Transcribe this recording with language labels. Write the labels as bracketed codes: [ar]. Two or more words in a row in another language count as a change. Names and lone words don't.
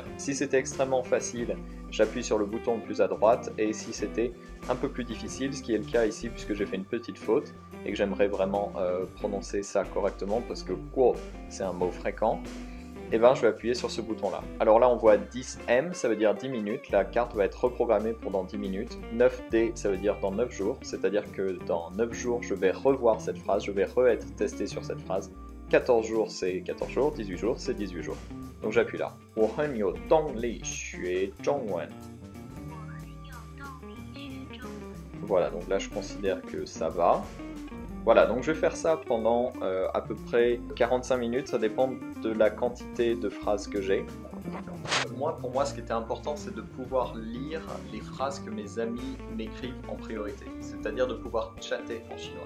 [fr] Si c'était extrêmement facile, j'appuie sur le bouton le plus à droite, et si c'était un peu plus difficile, ce qui est le cas ici puisque j'ai fait une petite faute et que j'aimerais vraiment prononcer ça correctement parce que guo c'est un mot fréquent, et ben je vais appuyer sur ce bouton là. Alors là on voit 10M, ça veut dire 10 minutes, la carte va être reprogrammée pour dans 10 minutes. 9D, ça veut dire dans 9 jours, c'est-à-dire que dans 9 jours je vais revoir cette phrase, je vais être testé sur cette phrase. 14 jours c'est 14 jours, 18 jours c'est 18 jours. Donc j'appuie là. [zh] 我很有动力学中文. [fr] Voilà, donc là je considère que ça va. Voilà, donc je vais faire ça pendant à peu près 45 minutes, ça dépend de la quantité de phrases que j'ai. Pour moi, ce qui était important, c'est de pouvoir lire les phrases que mes amis m'écrivent en priorité, c'est-à-dire de pouvoir chatter en chinois.